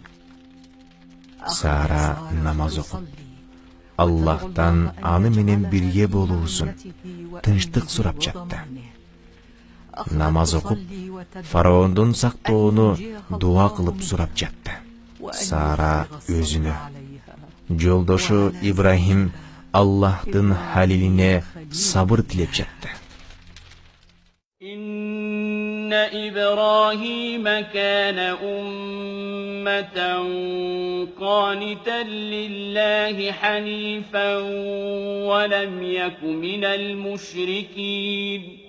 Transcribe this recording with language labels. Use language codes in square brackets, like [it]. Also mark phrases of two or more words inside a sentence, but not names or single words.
[ky] Сара намаз окуп, Аллахтан аны менен бирге болуусун, тынчтык сурап жатты. Намаз окуп, фараондун сактоону дуа кылып сурап жатты. Сара өзүнө, жолдошу Ибрахим Аллахтын халилине сабыр тилеп жатты. [ar] إن إبراهيم كان أمة قانتا لله حنيفا ولم يك من المشركين